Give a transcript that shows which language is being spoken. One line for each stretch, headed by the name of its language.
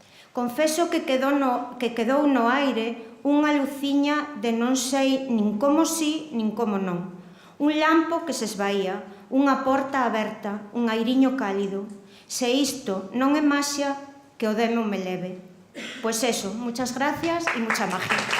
Galician: Confeso que quedou no aire unha luciña de non sei nin como si, nin como non. Un lampo que se esvaía, unha porta aberta, un airiño cálido. Se isto non é maxia, que o demo me leve.
Spanish: Pois eso, muchas gracias e mucha magia.